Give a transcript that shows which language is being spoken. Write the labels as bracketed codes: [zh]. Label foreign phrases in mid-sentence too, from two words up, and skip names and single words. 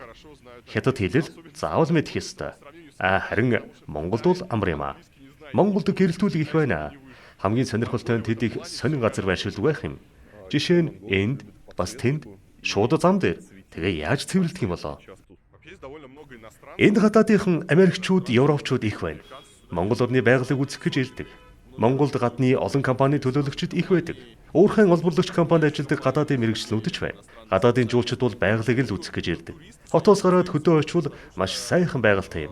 [mn] Хятад хэлэл заавал мэдэх ёстой. Харин Монголд бол амар юм аа. Монголд гэрэлтүүлэг их байна. Хамгийн сонирхолтой нь тэд их сонин газар байршилдаг байх юм. Жишээ нь энд бас тэнд шууд зам дээр тэгээ яаж цэвэрлэдэг юм болоо. [ru] Вообще есть довольно много иностранцев. [mn] Энд гадаадынхан Америкчууд, Европчууд их байна. Монгол орны байгалыг үзэх гэж ирдэг. Монголд гадны олон компани төлөөлөгчид их байдаг. Уурхайн олборлогч компанид ажилладаг гадаадын мэрэгчлэнүүд ч байна. Гадаадын жуулчид бол байгалыг л үзэх гэж ирдэг. Хотоос гараад хөдөө очивол маш сайхан байгальтай юм.